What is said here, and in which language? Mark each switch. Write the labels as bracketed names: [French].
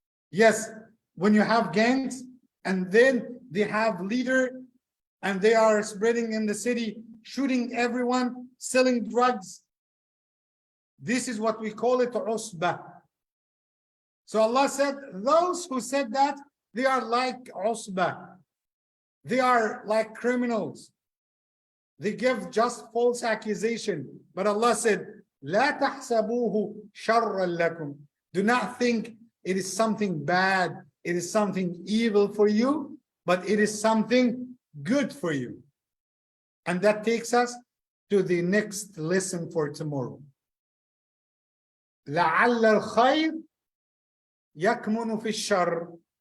[English] Yes, when you have gangs, and then they have leader, and they are spreading in the city, shooting everyone, selling drugs. This is what we call it, usbah. So Allah said, those who said that, they are like usbah. They are like criminals. They give just false accusation. But Allah said, [Arabic] لا تحسبوه شرا لكم. [English] Do not think it is something bad, it is something evil for you, but it is something good for you. And that takes us to the next lesson for tomorrow. [Arabic] لعل الخير يكمن في الشر.